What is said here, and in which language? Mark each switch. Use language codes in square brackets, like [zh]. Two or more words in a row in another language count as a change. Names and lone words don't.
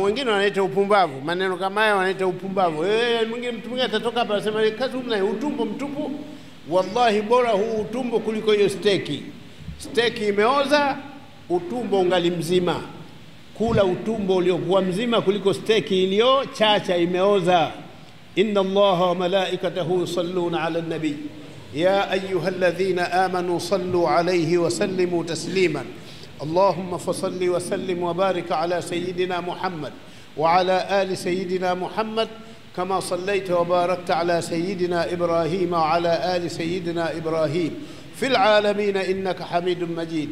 [sw] Wengine wanaita upumbavu, maneno kama haya wanaita upumbavu. Mwingine mtu mwingine atatoka hapa anasema kazi mna utumbo mtupu. Wallahi bora huu utumbo kuliko hiyo steki. Steki imeoza, utumbo ungali mzima. Kula utumbo uliokuwa mzima kuliko steki iliyo chacha imeoza. [ar] إن الله وملائكته يصلون على النبي يا أيها الذين آمنوا صلوا عليه وسلموا تسليما. اللهم فصل وسلم وبارك على سيدنا محمد وعلى آل سيدنا محمد كما صليت وباركت على سيدنا إبراهيم وعلى آل سيدنا إبراهيم في العالمين إنك حميد مجيد.